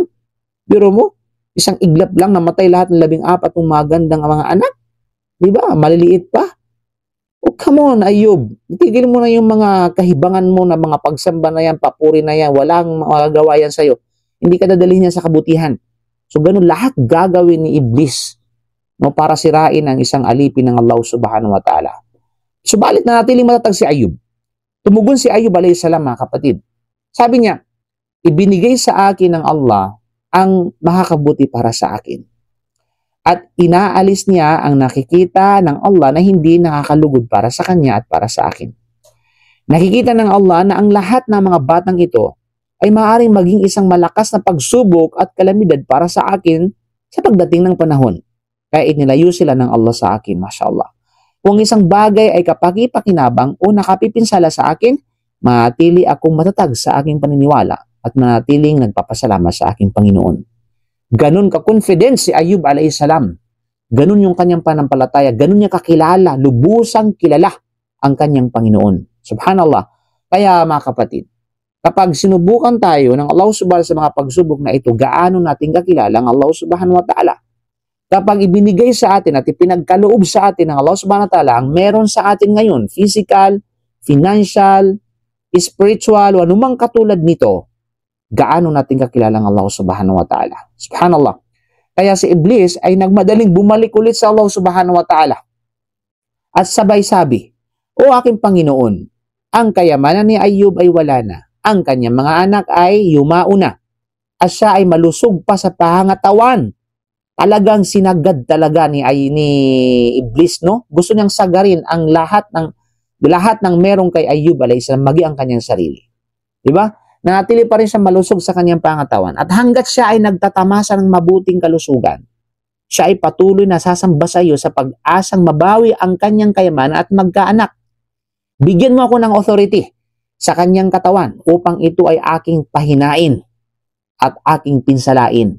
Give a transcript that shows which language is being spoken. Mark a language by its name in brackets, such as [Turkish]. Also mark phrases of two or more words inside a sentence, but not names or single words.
[Filipino] Biro mo, isang iglap lang namatay lahat ng 14 ng magandang mga anak. Di ba? Maliliit pa. [English] Oh, come on, Ayub. [Filipino] Itigil mo na yung mga kahibangan mo na mga pagsamba na yan, papuri na yan, walang magagawa yan sa'yo. Hindi ka dadalhin yan sa kabutihan. So, ganun lahat gagawin ni Iblis, no, para sirain ang isang alipin ng Allah [Arabic] سبحانه وتعالى. [Filipino] Subalit na natiling matatag si Ayub. Tumugon si Ayub [Arabic] عليه السلام [Filipino] mga kapatid. Sabi niya, ibinigay sa akin ng Allah ang makakabuti para sa akin. At inaalis niya ang nakikita ng Allah na hindi nakakalugod para sa kanya at para sa akin. Nakikita ng Allah na ang lahat ng mga batang ito ay maaaring maging isang malakas na pagsubok at kalamidad para sa akin sa pagdating ng panahon. Kaya inilayo sila ng Allah sa akin, mashallah. Kung isang bagay ay kapaki-pakinabang o nakapipinsala sa akin, manatili akong matatag sa aking paniniwala at manatiling nagpapasalamat sa aking Panginoon. Ganun ka-confident si Ayub [Arabic] عليه السلام. [Filipino] Ganun yung kanyang panampalataya. Ganun niya kakilala, lubusang kilala ang kanyang Panginoon. Subhanallah. Kaya mga kapatid, kapag sinubukan tayo ng Allah subhanahu sa mga pagsubok na ito, gaano natin kakilala ang Allah [Arabic] سبحانه وتعالى? [Filipino] Kapag ibinigay sa atin at ipinagkaloob sa atin ng Allah [Arabic] سبحانه وتعالى [Filipino] ang meron sa atin ngayon, [English] physical, financial, spiritual, [Filipino] o anumang katulad nito, gaano natin kakilalang Allah [Arabic] سبحانه وتعالى. [Filipino] Subhanallah. Kaya si Iblis ay nagmadaling bumalik ulit sa Allah [Arabic] سبحانه وتعالى. [Filipino] At sabay sabi, "O aking Panginoon, ang kayamanan ni Ayub ay wala na. Ang kanyang mga anak ay yumao na. At siya ay malusog pa sa pangangatawan." Talagang sinagad talaga ni Iblis, no? Gusto niyang sagarin ang lahat ng merong kay Ayub [Arabic] عليه السلام, [Filipino] magi ang kanyang sarili. 'Di ba? Nanatili pa rin siya malusog sa kanyang pangatawan. At hanggat siya ay nagtatamasa ng mabuting kalusugan, siya ay patuloy na sasamba sa iyo sa pag-asang mabawi ang kanyang kayamanan at magkaanak. Bigyan mo ako ng authority sa kanyang katawan upang ito ay aking pahinain at aking pinsalain.